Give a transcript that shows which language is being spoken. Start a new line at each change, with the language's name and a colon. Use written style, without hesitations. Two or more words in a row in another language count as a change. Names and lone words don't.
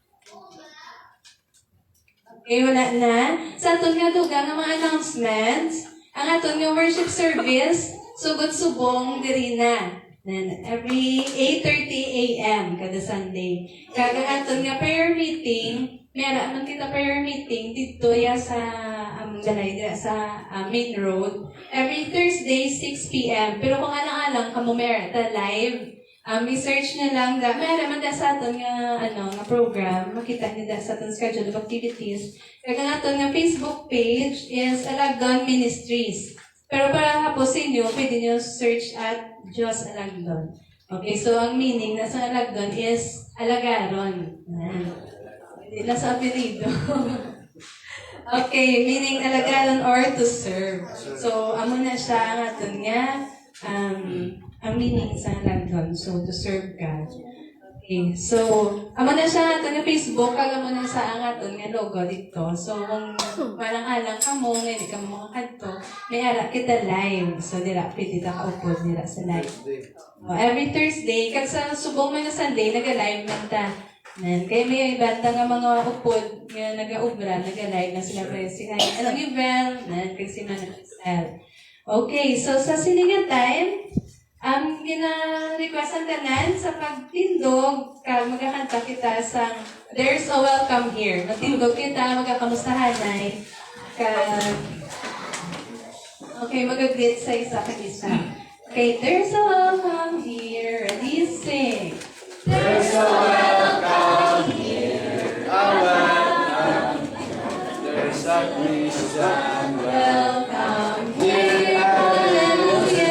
Hiligaynon: Okay, wala na. Sa aton nga dugang nga mga announcements, ang aton nga
English: worship service,
Hiligaynon: sugod subong diri na.
English: Every 8:30 a.m. kada Sunday.
Hiligaynon: Kaga aton nga
English: prayer meeting,
Hiligaynon: meron man kita
English: prayer meeting
Hiligaynon: dito ya sa dalay sa
English: main road. Every Thursday 6 p.m.
Hiligaynon: Pero kung alang-alang kamo meron ta live, i-search na lang meron man da sa aton nga nga program, makita niyo da sa aton
English: schedule of activities.
Hiligaynon: Kaga aton nga
English: Facebook page
Hiligaynon: is Alagdon Ministries.
Filipino: Pero para po sa inyo, pwede nyo search at Diyos Alagdon.
English: Okay, so
Hiligaynon: ang meaning na sa Alagdon is alagaron.
Filipino: Hindi na sa apelido.
English: Okay, meaning alagaron or to serve.
Hiligaynon: So, amo na siya ang aton nga, ang meaning sa Alagdon.
English: So, to serve God. Okay, so,
Hiligaynon: amo na siya aton nga Facebook, kag amo na sa ang aton nga logo dito. So, kung malang-alang ka mo, hindi ka mo makakadto, may ara kita live. So, dira, pwede ta kaupod dira sa live.
English: Every Thursday,
Hiligaynon: kag sa subong man na Sunday, naga-live man ta. Kaya may banda nga mga upod nga nag-aubra, nag-live na sila pre si anong event, kag si Manang.
English: Okay, so
Hiligaynon: sa siningan time, gina-request ang tanan sa pagtindog, kag magkakanta kita sa There's a Welcome Here. Magtindog kita, magkakamustahanay, kag okay, mag-greet sa isa kag isa.
English: Okay, there's a welcome here, ready, sing. There's a welcome here, a welcome. There's a Christian Welcome here, hallelujah.